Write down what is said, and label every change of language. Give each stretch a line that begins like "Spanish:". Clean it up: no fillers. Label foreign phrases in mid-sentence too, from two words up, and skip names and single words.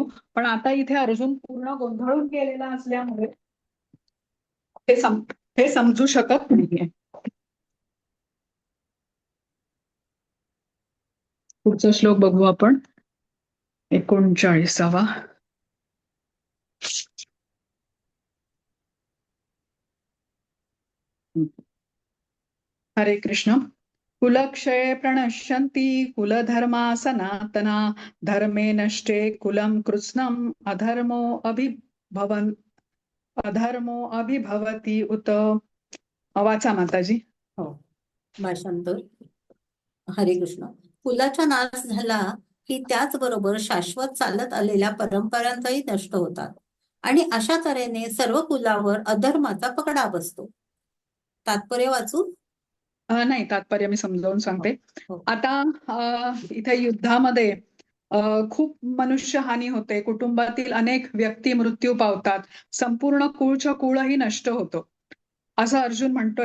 Marathi: पण आता इथे अर्जुन पूर्ण गोंधळून गेलेला असल्यामुळे हे समजू शकत नाहीये. पुढचा श्लोक बघू आपण, 39वा. हरे कृष्ण.
Sanskrit: कुलक्षये प्रणश्यन्ति कुलधर्मा सनातना धर्मे नष्टे कुलं कृत्स्नम् अधर्मो अभिभवति उत.
Marathi: वाचा माताजी. हो, भाषांतर. हरे कृष्ण. कुलाचा नाश झाला की त्याचबरोबर शाश्वत चालत आलेल्या परंपरांचाही नष्ट होतात आणि अशा तऱ्हेने सर्व कुलावर अधर्माचा पगडा बसतो. तात्पर्य वाचू? नाही, तात्पर्य मी समजावून सांगते. हो. आता इथे युद्धामध्ये खूप मनुष्य हानी होते, कुटुंबातील अनेक व्यक्ती मृत्यू पावतात, संपूर्ण कुळचं कुळही नष्ट होतं असं अर्जुन म्हणतोय.